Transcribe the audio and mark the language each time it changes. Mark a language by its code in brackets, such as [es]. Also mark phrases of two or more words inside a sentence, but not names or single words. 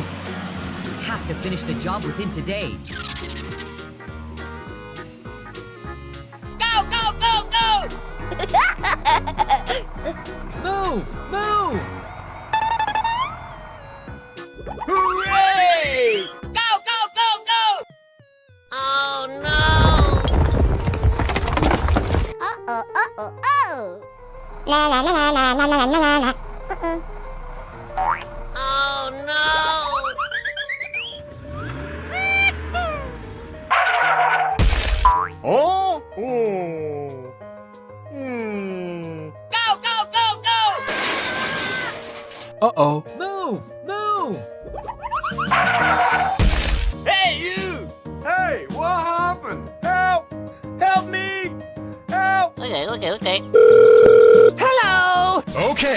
[en] We have to finish the job within today. Go, go, go, go! Move! Move! Hooray! Go, go, go, go! Oh, no! Uh-oh, uh-oh, oh! La la la la la la la la la. Uh-uh. Oh, no! Oh? Oh. Go, go, go, go! Uh-oh. Move! Move! Hey, you! Hey, what happened? Help! Help me! Help! Okay. Hello! Okay.